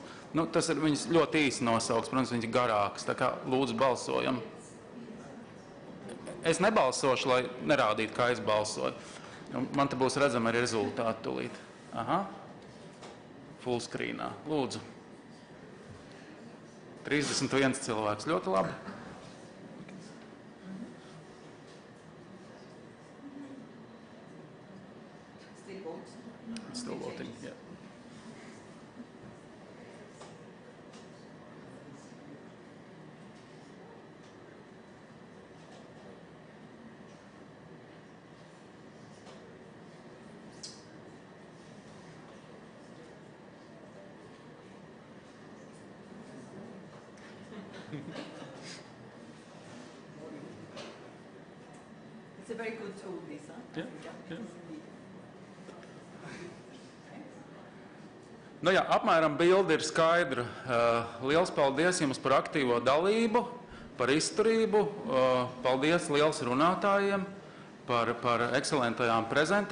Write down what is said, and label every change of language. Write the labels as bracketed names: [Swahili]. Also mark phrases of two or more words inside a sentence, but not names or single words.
[Latvian] Nu, tas ir viņas ļoti īsi nosauks, protams, viņas garākas, tā kā lūdzu balsojam. Es nebalsošu, lai nerādītu, kā es balsoju. Man te būs redzami arī rezultāti tūlīt. Aha. [English] Full screenā. [Latvian] Lūdzu. 31 cilvēks. Ļoti labi. [English] Still voting, yeah. It's a very good tool, Lisa. Yeah, yeah. [Latvian] Nu jā, apmēram bilde ir skaidra. Liels paldies jums par aktīvo dalību, par izturību. Paldies liels runātājiem par ekscelentajām prezentācijām.